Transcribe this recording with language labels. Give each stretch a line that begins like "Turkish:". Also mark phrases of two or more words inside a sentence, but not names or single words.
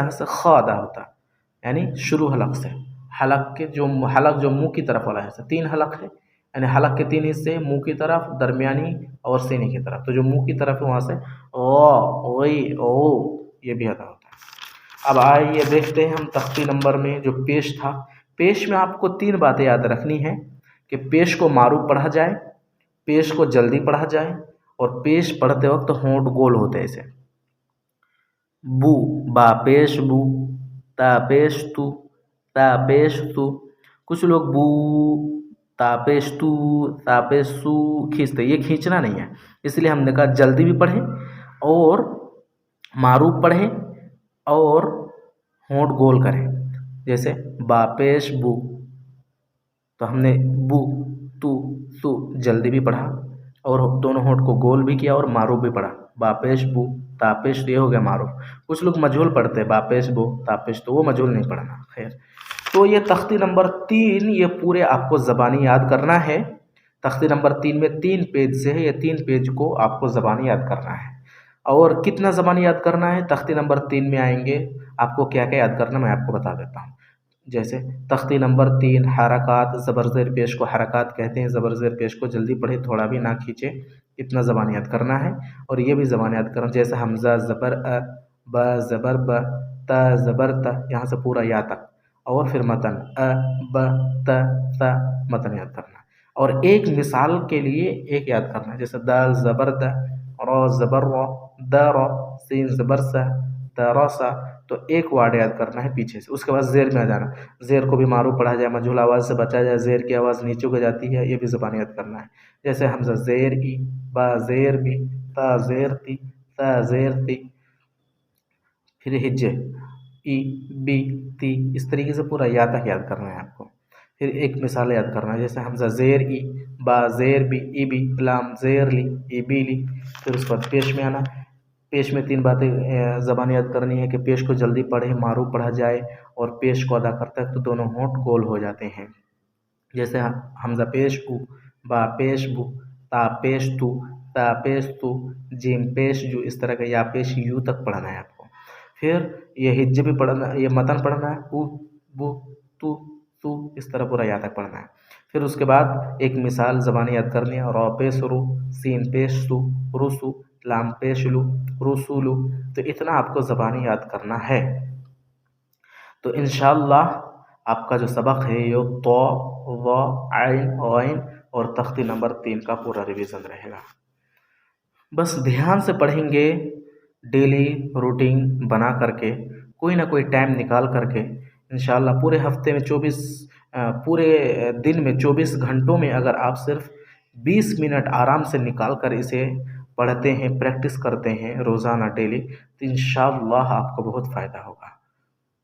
Urdu: جہاں سے خ ادا ہوتا ہے، یعنی شروع حلق سے، حلق جو منہ کی طرف والا ہے، 3 حلق ہے، یعنی حلق کے 3 حصے، منہ کی طرف، درمیانی اور سینے کی طرف، تو جو منہ کی طرف ہے وہاں سے یہ بھی ادا ہوتا ہے۔ اب آئیے دیکھتے ہیں ہم تختی نمبر میں جو پیش تھا، پیش میں آپ کو 3 باتیں یاد رکھنی ہیں کہ پیش کو معروف پڑھا جائے، پیش کو جلدی پڑھا جائے، اور پیش پڑھتے وقت ہونٹ گول ہوتے ایسے، بو، با پیش بو، تا پیش تو، تا پیش تو، کچھ لوگ بو، تا پیش تو، تا پیش سو کھینچتے، یہ کھینچنا نہیں ہے، اس لیے ہم نے کہا جلدی بھی پڑھیں اور معروف پڑھیں اور ہونٹ گول کریں، جیسے با پیش بو، تو ہم نے بو، تو، سو جلدی بھی پڑھا اور دونوں ہونٹ کو گول بھی کیا اور معروف بھی پڑھا، با پیش بو، تا پیش تو، یہ ہو گیا معروف۔ کچھ لوگ مجہول پڑھتے ہیں، با پیش بو، تا پیش تو، وہ مجہول نہیں پڑھنا، خیر۔ تو یہ تختی نمبر 3 یہ پورے آپ کو زبانی یاد کرنا ہے، تختی نمبر 3 میں 3 پیج سے ہے، یہ 3 پیج کو آپ کو زبانی یاد کرنا ہے۔ اور کتنا زبانی یاد کرنا ہے؟ تختی نمبر 3 میں آئیں گے، آپ کو کیا کیا یاد کرنا میں آپ کو بتا دیتا ہوں۔ جیسے تختی نمبر 3 حرکات، زبر زیر پیش کو حرکات کہتے ہیں، زبر زیر پیش کو جلدی پڑھے، تھوڑا بھی نہ کھینچے، اتنا زبان یاد کرنا ہے۔ اور یہ بھی زبان یاد کرنا، جیسے حمزہ زبر ا، با زبر ب، تا زبر ت، یہاں سے پورا یا تک، اور پھر متن ا، ب، ت، ث، متن یاد کرنا۔ اور ایک مثال کے لیے ایک یاد کرنا، جیسے دال زبر د، را زبر را، د را، سین زبر س، د را سا، تو ایک وارڈ یاد کرنا ہے پیچھے سے۔ اس کے بعد زیر میں آ جانا، زیر کو بھی معروف پڑھا جائے، مجہول آواز سے بچا جائے، زیر کی آواز نیچے کو جاتی ہے، یہ بھی زبان یاد کرنا ہے، جیسے حمزہ زیر ای، با زیر بی، تا زیر تی، تا زیر تی، پھر ہجے ای، بی، تی، اس طریقے سے پورا یا تک یاد کرنا ہے آپ کو۔ پھر ایک مثال یاد کرنا ہے، جیسے حمزہ زیر ای، با زیر بی، ای بی، لام زیر لی، ای بی لی۔ پھر اس کے بعد پیش میں آنا، پیش میں 3 باتیں زبان یاد کرنی ہے کہ پیش کو جلدی پڑھے، معروف پڑھا جائے، اور پیش کو ادا کرتا ہے تو دونوں ہونٹ گول ہو جاتے ہیں، جیسے حمزہ پیش او، با پیش بو، تا پیش تو، تا پیش تو، جیم پیش جو، اس طرح کا یا پیش یو تک پڑھنا ہے آپ کو۔ پھر یہ ہجے بھی پڑھنا، یہ متن پڑھنا ہے، او، بو، تو، اس طرح پورا یا تک پڑھنا ہے۔ پھر اس کے بعد ایک مثال زبانی یاد کرنی ہے، را پیش رو، سین پیش سو، رسو، لام پیش لو، رسولو، تو اتنا آپ کو زبانی یاد کرنا ہے۔ تو انشاءاللہ آپ کا جو سبق ہے یہ تو، و، عین، غین اور تختی نمبر 3 کا پورا ریویژن رہے گا۔ بس دھیان سے پڑھیں گے،
English: daily routine
Urdu: بنا کر کے، کوئی نہ کوئی ٹائم نکال کر کے، انشاءاللہ پورے ہفتے میں پورے دن میں 24 گھنٹوں میں اگر آپ صرف 20 منٹ آرام سے نکال کر اسے پڑھتے ہیں، پریکٹس کرتے ہیں روزانہ ڈیلی، تو انشاءاللہ آپ کو بہت فائدہ ہوگا۔